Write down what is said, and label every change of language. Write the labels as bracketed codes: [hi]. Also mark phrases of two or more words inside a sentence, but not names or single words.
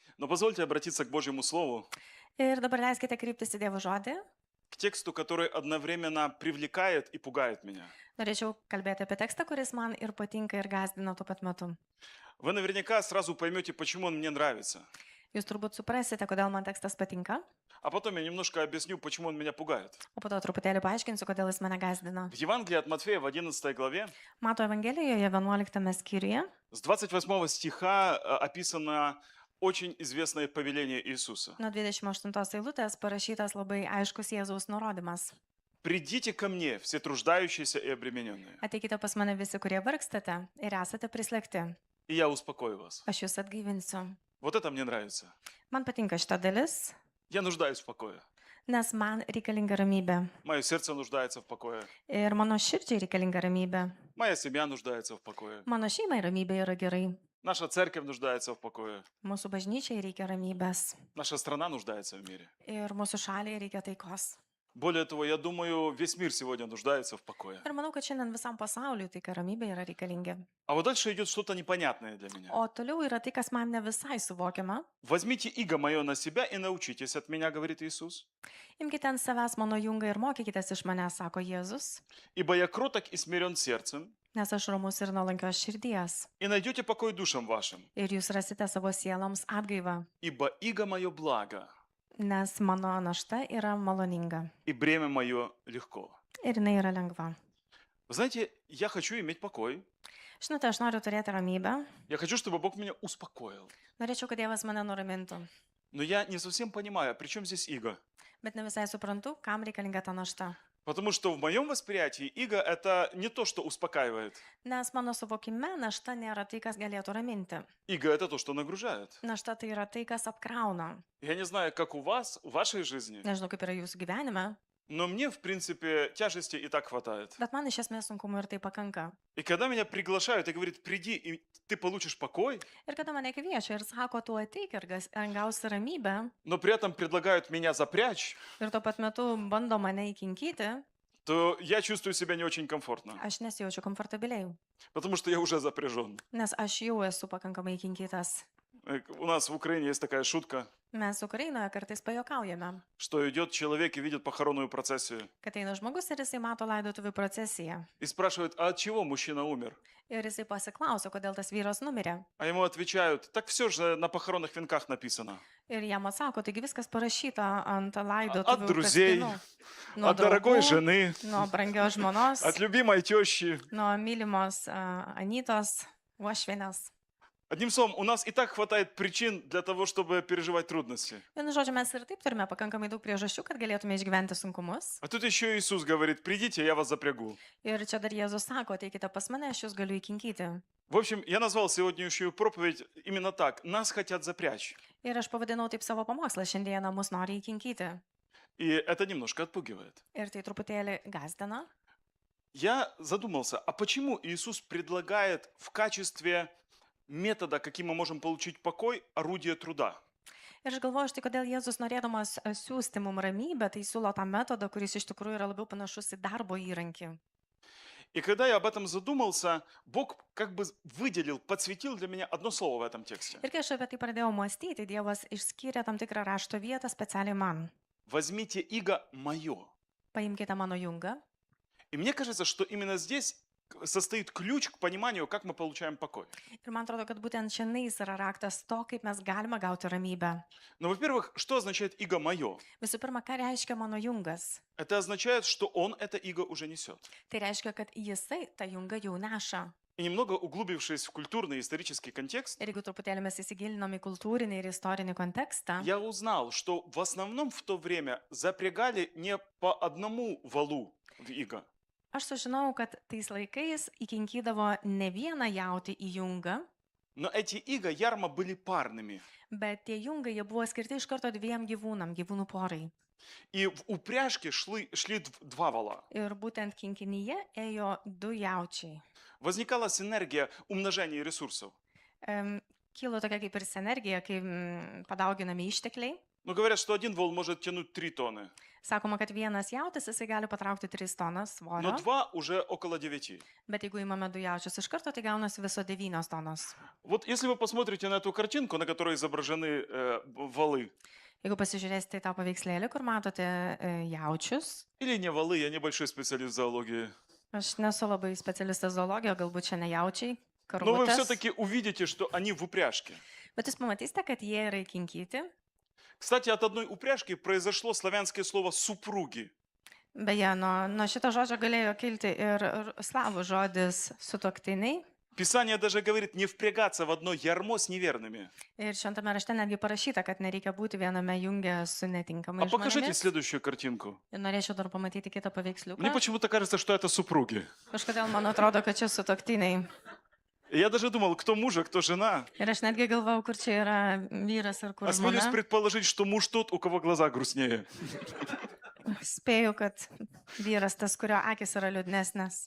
[ru] позвольте обратиться к Божьему Слову, [lt] Ir dabar leiskite kreiptis į Dievo žodį. [ru] к тексту, который одновременно привлекает и пугает меня. [lt] Norėčiau kalbėti apie tekstą, kuris man ir patinka, ir gąsdina tuo pat metu. [ru] Вы наверняка сразу поймете, почему он мне нравится. [lt] Jūs turbūt suprasite, kodėl man tekstas patinka, [ru] А потом я немножко объясню, почему он меня пугает. [lt] o po to truputėlį paaiškinsiu, kodėl jis mane gąsdina. [ru] В Евангелии от Матфея в 11 главе [lt] Mato Evangelijoje 11 skyriuje [ru] с 28 стиха описано очень известное повеление Иисуса. [lt] nuo 28 eilutės parašytas labai aiškus Jėzaus nurodymas. [ru] «Придите ко мне, все труждающиеся и обремененные, [lt] Ateikite pas mane visi, kurie vargstate ir esate prislėgti. [ru] и я успокою вас». [lt] Aš jūs atgaivinsiu. [ru] Вот это мне нравится. [lt] Man patinka šita dalis, [ru] Я нуждаюсь в покое. [lt] nes man reikalinga ramybė. [ru] Мое сердце нуждается в покое. [lt] Ir mano širdžiai reikalinga ramybė. [ru] Моя семья нуждается в покое. [lt] Mano šeimai ramybė yra gerai. [ru] Наша церковь нуждается в покое. [lt] Mūsų bažnyčiai reikia ramybės. [ru] Наша страна нуждается в мире. [lt] Ir mūsų šaliai reikia taikos. [ru] Более того, я думаю, весь мир сегодня нуждается в покое. [lt] Ir manau, kad šiandien visam pasauliu taika ramybė yra reikalingi. [ru] А вот дальше идет что-то непонятное для меня. [lt] O toliau yra tai, kas man ne visai suvokiama. [ru] «Возьмите иго мое на себя и научитесь от меня», говорит Иисус. [lt] Imkite ant savęs mano jungą ir mokykitės iš manęs, sako Jėzus, [ru] «Ибо я кроток и смирен сердцем, [lt] nes aš romus ir nuolankios širdies. [ru] и найдете покой душам вашим. [lt] Ir jūs rasite savo sieloms atgaivą, [ru] Ибо иго мое благо, [lt] nes mano našta yra maloninga. [ru] и бремя мое легко». [lt] Ir jinai yra lengva. [ru] Вы знаете, я хочу иметь покой. [lt] Žinote, aš noriu turėti ramybę. [ru] Я хочу, чтобы Бог меня успокоил. [lt] Norėčiau, kad Dievas mane nuramintų. [ru] Но я не совсем понимаю, при чем здесь иго? [lt] Bet ne visai suprantu, kam reikalinga ta našta. [ru] Потому что в моем восприятии иго – это не то, что успокаивает. [lt] Nes mano suvokime našta nėra tai, kas galėtų raminti. [ru] Иго – это то, что нагружает. [lt] Našta tai yra tai, kas apkrauna. [ru] Я не знаю, как у вас, в вашей жизни, [lt] Nežinau, kaip yra jūsų gyvenime, [ru] но мне, в принципе, тяжести и так хватает. [lt] bet man iš esmės sunkumų ir tai pakanka. [ru] И когда меня приглашают и говорят, приди, и ты получишь покой, [lt] Ir kada mane kviečia ir sako, tu ateik ir gausi ramybę, [ru] но при этом предлагают меня запрячь, [lt] ir tuo pat metu bando mane įkinkyti, [ru] то я чувствую себя не очень комфортно, [lt] aš nesijaučiu komfortabiliai, [ru] потому что я уже запряжен. [lt] nes aš jau esu pakankamai įkinkytas. [ru] У нас в Украине есть такая шутка, [lt] Mes Ukrainoje kartais pajokaujame, [ru] что идет человек и видит похоронную процессию [lt] kad eina žmogus ir jisai mato laidotuvių procesiją. [ru] и спрашивает, а от чего мужчина умер? [lt] Ir jisai pasiklauso, kodėl tas vyras numirė. [ru] А ему отвечают, так все же на похоронных венках написано. [lt] Ir jam atsako, taigi viskas parašyta ant [ru] От [lt] laidotuvių [ru] друзей, [lt] kaspinų. Nuo [ru] от дорогой [lt] draugų, [ru] жены, [lt] nuo brangios žmonos, [ru] от любимой тещи. [lt] nuo mylimos Anytos, uošvienės. [ru] Одним словом, у нас и так хватает причин для того, чтобы переживать трудности. [lt] Vienu žodžiu, mes ir taip turime pakankamai daug priežasčių, kad galėtume išgyventi sunkumus. [ru] А тут еще Иисус говорит, придите, я вас запрягу. [lt] Ir čia dar Jėzus sako, ateikite pas mane, aš jūs galiu įkinkyti. [ru] В общем, я назвал сегодняшнюю проповедь именно так. Нас хотят запрячь. [lt] Ir aš pavadinau taip savo pamokslą, šiandieną mus nori įkinkyti. [ru] И это немножко отпугивает. [lt] Ir tai truputėlį gazdina. [ru] Я задумался, а почему Иисус предлагает в качестве метода, каким мы можем получить покой, орудие труда? [lt] Ir aš galvoju, štai kodėl Jėzus norėdamas siūsti mums ramybę, tai siūlo tą metodą, kuris iš tikrųjų yra labiau panašus į darbo įrankį. [ru] И когда я об этом задумался, Бог как бы выделил, подсветил для меня одно слово в этом тексте. [lt] Ir kai aš apie tai pradėjau mąstyti, Dievas išskyrė tam tikrą rašto vietą specialiai man. [ru] Возьмите иго мое. [lt] Paimkite mano jungą. [ru] И мне кажется, что именно здесь состоит ключ к пониманию, как мы получаем покой. [lt] Ir man atrodo, kad būtent šiandien yra raktas to, kaip mes galime gauti ramybę. [ru] Но, во-первых, что означает иго мое? [lt] Visų pirma, ką reiškia mano jungas? [ru] Это означает, что он это иго уже несет. [lt] Tai reiškia, kad jisai tą jungą jau neša. [ru] И немного углубившись в культурный и исторический контекст, [lt] Ir jeigu truputėlį mes įsigilinom į kultūrinį ir istorinį kontekstą, [ru] я узнал, что в основном в то время запрягали не по одному валу в иго, [lt] aš sužinau, kad tais laikais įkinkydavo ne vieną jautį į jungą, [ru] но эти иго ярмо были парными. [lt] bet tie jungai jie buvo skirti iš karto dviem gyvūnam, gyvūnų porai. [ru] И в упряжке шли два вала. [lt] Ir būtent kinkinyje ėjo du jaučiai. [ru] Возникала синергия умножения ресурсов. [lt] Kilo tokia kaip ir sinergija, kai padauginami ištekliai. [ru] Ну, говорят, что один вол может тянуть 3 тонны, [lt] Sakoma, kad vienas jautis jisai gali patraukti 3 tonas [ru] но [lt] svorio, [ru] 2 уже около 9. [lt] bet jeigu įmame du jaučius iš karto, tai gaunasi viso 9 tonos. [ru] Вот если вы посмотрите на эту картинку, на которой изображены валы, [lt] Jeigu pasižiūrėsite į tą paveikslėlį, kur matote jaučius, [ru] или не валы, я небольшой специалист в зоологии, [lt] aš nesu labai specialistas zoologija, galbūt čia ne jaučiai, [ru] но вы [lt] karvutės, [ru] все-таки увидите, что они в упряжке. [lt] bet jūs pamatysite, kad jie yra įkinkyti. [ru] Кстати, от одной упряжки произошло славянское слово «супруги». [lt] Beje, nuo šito žodžio galėjo kilti ir slavų žodis sutuoktiniai. [ru] Писание даже говорит не впрягаться в одно ярмо с неверными. [lt] Ir šventame rašte netgi parašyta, kad nereikia būti viename junge su [ru] А [lt] netinkamais [ru] покажите [lt] žmonėmis. [ru] следующую картинку. [lt] Ir norėčiau dar pamatyti kitą [ru] Мне [lt] paveiksliuką. [ru] почему-то кажется, что это супруги. [lt] Kažkodėl man atrodo, kad čia sutuoktiniai. [ru] И я даже думал, кто муж, а кто жена. [lt] Ir aš netgi galvau, kur čia yra vyras ir kur [ru] Осмелюсь [lt] žmona. [ru] предположить, что муж тот, у кого глаза грустнее. [lt] Spėju, kad vyras tas, kurio akis yra liūdnesnės.